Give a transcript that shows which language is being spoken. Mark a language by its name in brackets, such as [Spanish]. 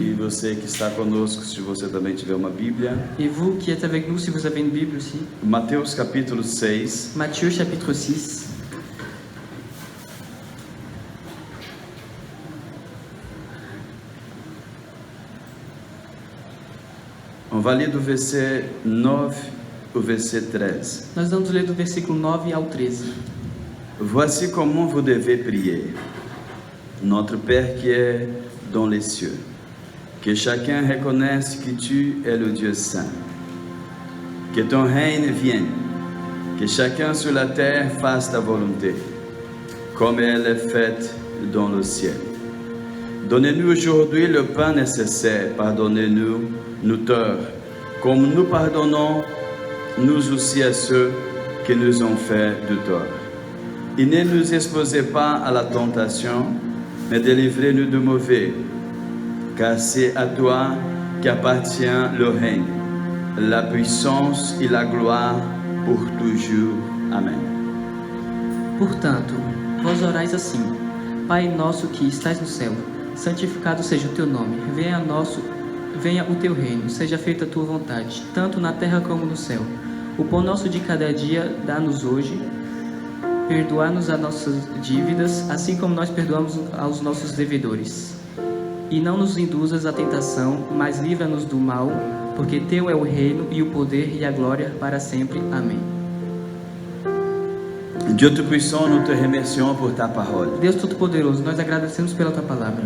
[Portuguese] E você que está conosco, se você também tiver uma Bíblia. [French] Et vous qui êtes avec nous, si vous avez une Bible aussi. [Portuguese] Mateus capítulo 6. [French] Matthieu chapitre 6. On va [Portuguese] ler do [French] verset 9 au verset 13. [Portuguese] Nós vamos ler do versículo 9 ao 13. [French] Voici comment vous devez prier. Notre Père qui est dans les cieux, que chacun reconnaisse que tu es le Dieu saint. Que ton règne vienne, que chacun sur la terre fasse ta volonté, comme elle est faite dans le ciel. Donnez-nous aujourd'hui le pain nécessaire, pardonnez-nous nos torts, comme nous pardonnons nous aussi à ceux qui nous ont fait de tort. Et ne nous exposez pas à la tentation, mais délivrez-nous du mauvais, car c'est à toi qu'appartient le règne, la puissance et la gloire pour toujours. Amen. [Portuguese] Portanto, vós orais assim: Pai nosso que estás no céu, santificado seja o teu nome, venha o teu reino, seja feita a tua vontade, tanto na terra como no céu. O pão nosso de cada dia dá-nos hoje, perdoa-nos as nossas dívidas, assim como nós perdoamos aos nossos devedores. E não nos induzas à tentação, mas livra-nos do mal, porque teu é o reino e o poder e a glória para sempre. Amém. [French] Dieu Tout-Puissant, nous te remercions pour ta parole. [Portuguese] Deus Todo-Poderoso, nós agradecemos pela tua palavra.